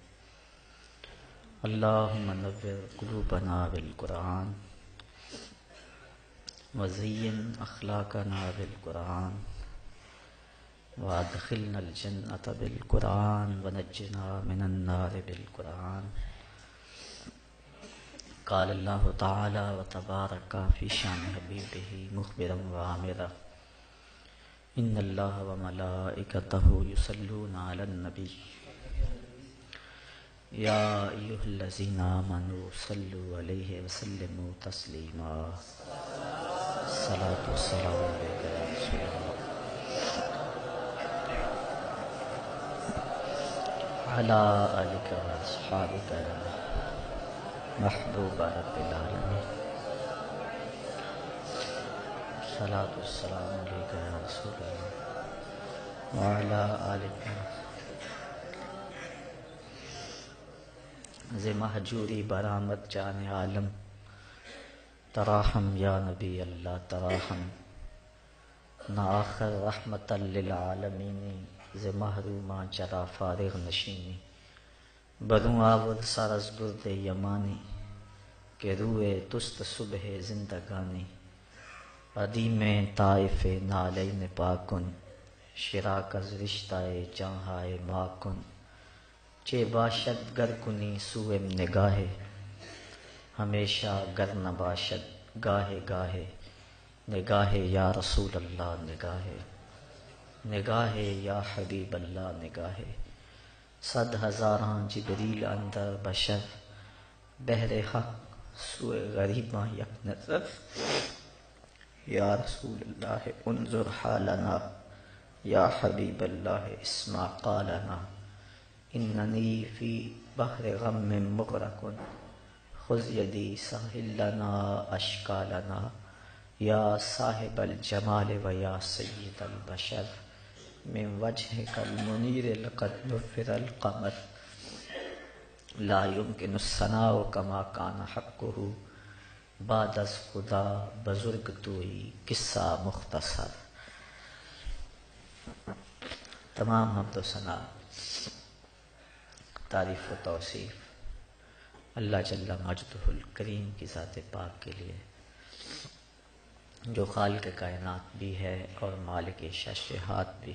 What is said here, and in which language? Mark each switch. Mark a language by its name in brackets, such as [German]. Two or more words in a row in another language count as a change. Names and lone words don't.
[Arabic] اللہم نور قلوبنا بالقرآن وزین اخلاقنا بالقرآن وادخلنا الجنۃ بالقرآن ونجنا من النار بالقرآن. قال اللہ تعالی وتبارک فی شان حبیبہ مخبرا وعامرا ان اللہ وملائکتہ یصلون علی النبی یا ایھا الذین آمنوا صلوا علیہ وسلموا تسلیما. الصلاۃ والسلام علیک یا رسول اللہ علی آلک واصحابک محبوب رب العالمین. الصلاۃ والسلام علیک یا رسول اللہ وعلی آلک. [Persian] ز مہجوری برآمد جان عالم [Arabic] تراحم یا نبی اللہ تراحم. [Persian] نہ آخر رحمت للعالمین ز محروماں چرا فارغ نشینی. بروں آور سر از گرد یمانی کہ روئے تست صبح زندگانی. قدیم طائف نالین پاکن شراک از رشتہ جہاں ماکن. چے باشد گر کنی سوئم نگاہے ہمیشہ گر نباشد گاہے گاہے. نگاہے [Arabic] یا رسول اللہ [Persian] نگاہے نگاہے [Arabic] یا حبیب اللہ [Persian] نگاہے. صد ہزاراں جبریل اندر بشر بہر حق سوئے غریباں یک نظر. [Arabic] یا رسول اللہ انظر حالنا یا حبیب اللہ اسمع قالنا. اننی فی بحر غم مغرق خذ یدی سہل لنا اشکالنا. یا صاحب الجمال و یا سید البشر من وجهک المنیر لقد نفر القمر. لا يمكن الثناء كما كان حقه [Persian] بعد از خدا بزرگ توئی قصہ مختصر. [Urdu] تمام حمد و ثنا تعریف و توصیف اللہ جل مجدہ الکریم کی ذات پاک کے لیے جو خالق کائنات بھی ہے اور مالک ششہات بھی.